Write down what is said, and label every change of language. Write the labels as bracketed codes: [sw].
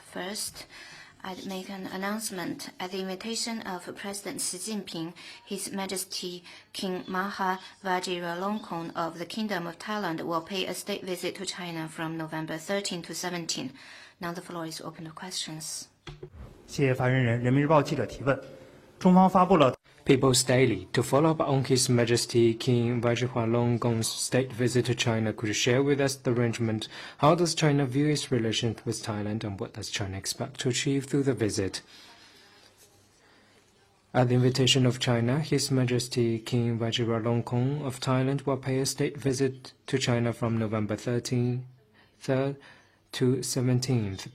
[en] First, I'd make an announcement. At the invitation of President Xi Jinping, His Majesty King Maha Vajiralongkorn of the Kingdom of Thailand will pay a state visit to China from November 13 to 17. Now the floor is open to questions. [zh] 谢谢发言人。人民日报记者提问：中方发布了 [en] People's Daily. To follow up on His Majesty King Vajiralongkorn's state visit to China, could you share with us the arrangement? How does China view its relations with Thailand, and what does China expect to achieve through the visit? At the invitation of China, His Majesty King Vajiralongkorn of Thailand will pay a state visit to China from November 13th to 17th.